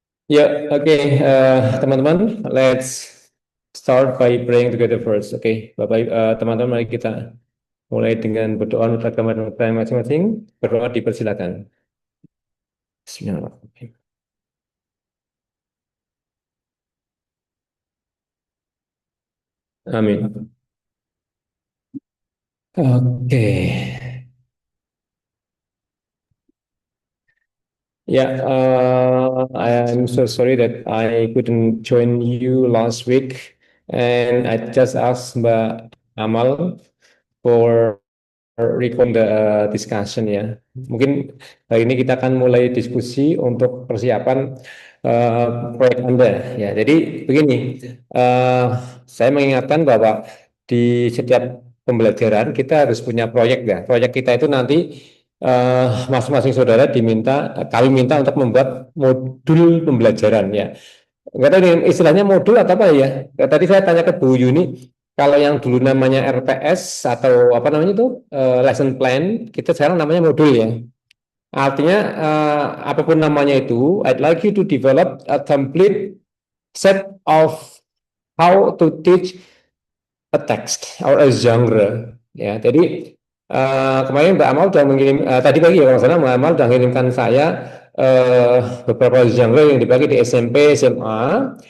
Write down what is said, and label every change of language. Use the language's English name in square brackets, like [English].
[Indonesian] Ya, oke, teman-teman, [English] let's start by praying together first. [Indonesian] Oke, Bapak, teman-teman, mari kita mulai dengan berdoa menurut agama dan agama masing-masing. Berdoa dipersilakan. Bismillahirrahmanirrahim. Amin. Oke. [English] Yeah, I'm so sorry that I couldn't join you last week, and I just asked Mbak Amal for recall the discussion ya. [Indonesian] Mungkin hari ini kita akan mulai diskusi untuk persiapan proyek Anda ya. Jadi begini, uh, saya mengingatkan bahwa di setiap pembelajaran kita harus punya proyek ya. Proyek kita itu nanti masing-masing saudara kami minta untuk membuat modul pembelajaran ya. Enggak tahu ini istilahnya modul atau apa ya. Tadi saya tanya ke Bu Yuni, kalau yang dulu namanya RPS atau apa namanya itu lesson plan, kita sekarang namanya modul ya. Artinya apapun namanya itu, [English] I'd like you to develop a complete set of how to teach a text or a genre. [Indonesian] Ya, jadi kemarin Mbak Amal sudah mengirim tadi pagi ya kalau nggak salah Mbak Amal sudah mengirimkan saya beberapa genre yang dibagi di SMP, SMA.